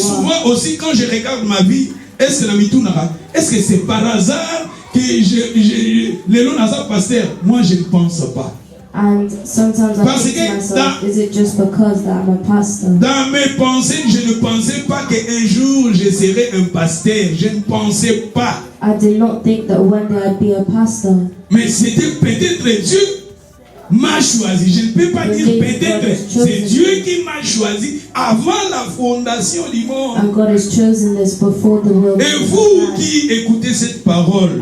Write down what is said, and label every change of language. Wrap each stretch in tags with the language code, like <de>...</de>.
<fr>souvent aussi, quand je regarde ma vie, est-ce que c'est par hasard que le long hasard pasteur? Moi, je ne pense pas.</fr> <en>And sometimes I</en> <fr>Parce</fr> <en>think to</en> <fr>que</fr> <en>myself, is it just because that I'm a pastor?</en> <fr>Dans mes pensées, je ne pensais pas qu'un jour je serais un pasteur. Je ne pensais pas.</fr> <en>I did not think that one day I'd be a pastor.</en> <fr>Mais c'était peut-être Dieu m'a choisi. Je ne peux pas dire peut-être, c'est Dieu qui m'a choisi avant la fondation du monde.</fr> <en>And God has chosen this before the world.</en> <fr>Et vous qui écoutez cette parole,</fr>